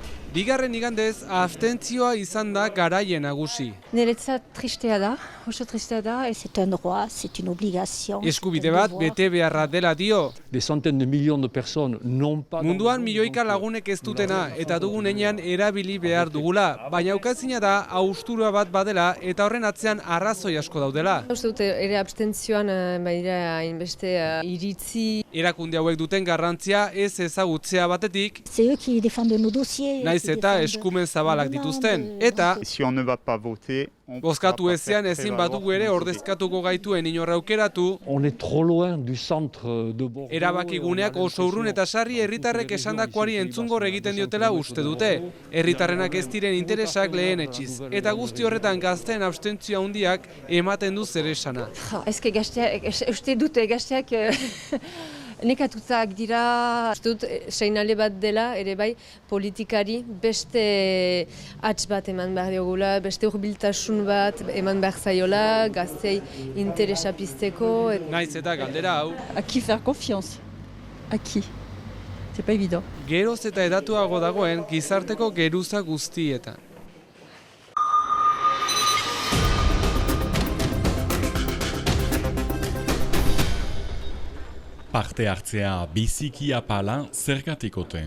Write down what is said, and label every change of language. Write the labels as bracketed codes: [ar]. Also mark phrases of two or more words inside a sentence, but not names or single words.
[eu] Bigarren igandez, abstentzioa izan da garaien nagusi. Niretzat tristea da, oso tristea da. [fr] C'est un droit, c'est une obligation. [eu] Eskubide bat bete beharra dela dio. [fr] Des centaines de millions de personnes n'ont pas... [eu] Munduan milioika lagunek ez dutena eta dugun heinean erabili behar dugula, baina ukazina da haustura bat badela eta horren atzean arrazoi asko daudela. Uste dute ere abstentzioan badira hainbeste iritzi. Erakunde hauek duten garrantzia ez ezagutzea batetik, [fr] C'est eux qui défendent nos dossiers. [eu] naiz eta eskumen zabalak dituzten. Eta, [fr] Si on ne va pas voter, [eu] bozkatu ezean ezin badugu ere ordezkatuko gaituen inorra aukeratu, [fr] On est trop loin du centre de Bordeaux. [eu] erabakiguneak oso urrun eta sarri herritarrek esandakoari entzungor egiten diotela uste dute. Herritarrenak ez diren interesak lehen etxiz. Eta guzti horretan gazteen abstentzio handiak ematen du zer esana. Ezke gazteak, uste dute gazteak nekatutak dira. Uste dut seinale bat dela ere bai politikari beste hatz bat eman behar diogula, beste hurbiltasun bat eman behar zaiola, gaztei interesa pizteko. Naiz eta galdera hau, [fr] À qui faire confiance? À qui? C'est pas évident. [eu] geroz eta edatuago dagoen gizarteko geruza guztietan. Parte hartzea biziki apala zergatikote.